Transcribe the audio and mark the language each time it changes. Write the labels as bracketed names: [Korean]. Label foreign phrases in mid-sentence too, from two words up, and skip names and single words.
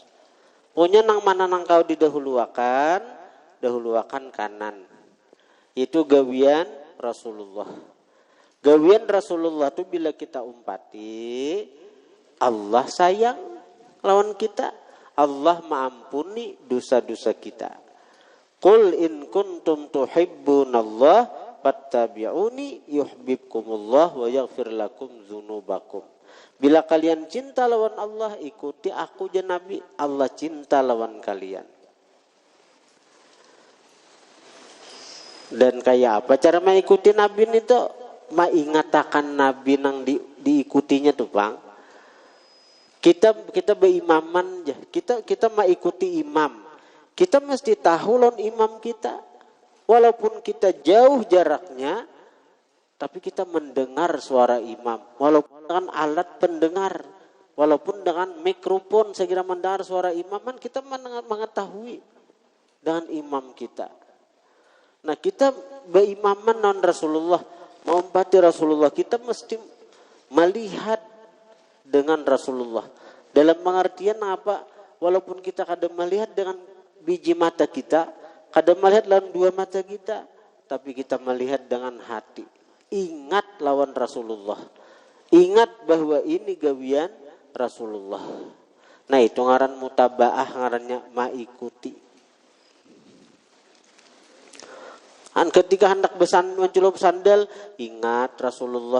[Banjar] Punya nang mana nang kau didahulukan, dahulukan kanan. Itu gawian Rasulullah. Gawian Rasulullah itu bila kita umpati, Allah sayang lawan kita, Allah mengampuni dosa-dosa kita. [Arabic] قل إن كنتم تحبون الله فاتبعوني يحببكم الله ويغفر لكم ذنوبكم. [Banjar] Bila kalian cinta lawan Allah, ikuti aku je Nabi, Allah cinta lawan kalian. Dan kayak apa cara mengikuti Nabi itu? Mengingatakan Nabi nang diikutinya tuh Bang. Kita berimaman aja. Kita mengikuti imam. Kita mesti tahu lawan imam kita. Walaupun kita jauh jaraknya, tapi kita mendengar suara imam. Walaupun dengan alat pendengar, walaupun dengan mikrofon segera mendengar suara imam, kita mengetahui dengan imam kita. Nah, kita berimaman non Rasulullah, mengumpati Rasulullah, kita mesti melihat dengan Rasulullah. Dalam pengertian apa? Walaupun kita kadang melihat dengan biji mata kita, kadang melihat dalam dua mata kita, tapi kita melihat dengan hati. Ingat lawan Rasulullah. Ingat bahwa ini gawian Rasulullah. Nah, itu ngaran mutabaah, ngarannya mengikuti. Ketika hendak mencelup sandal, ingat Rasulullah.